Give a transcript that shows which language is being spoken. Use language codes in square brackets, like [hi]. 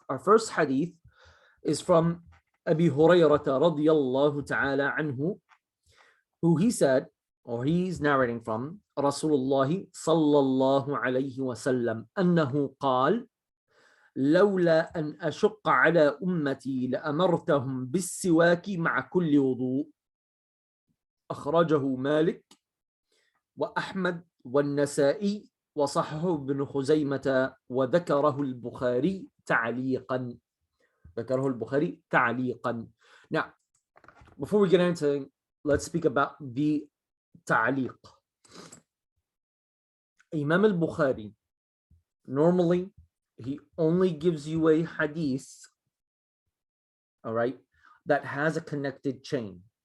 [en] Our first hadith is from Abi Hurayrah radiyallahu ta'ala anhu, who he said, or he's narrating from Rasulullah sallallahu alayhi wa sallam, annahu qal, [ar] لولا أن أشق على أمتي لأمرتهم بالسواك مع كل وضوء. أخرجه مالك وأحمد والنسائي وصححه ابن خزيمة وذكره البخاري تعليقا. ذكره البخاري تعليقا. [en] Now, before we get into, let's speak about the ta'liq. Imam al-Bukhari, normally, he only gives you a hadith, all right, that has a connected chain.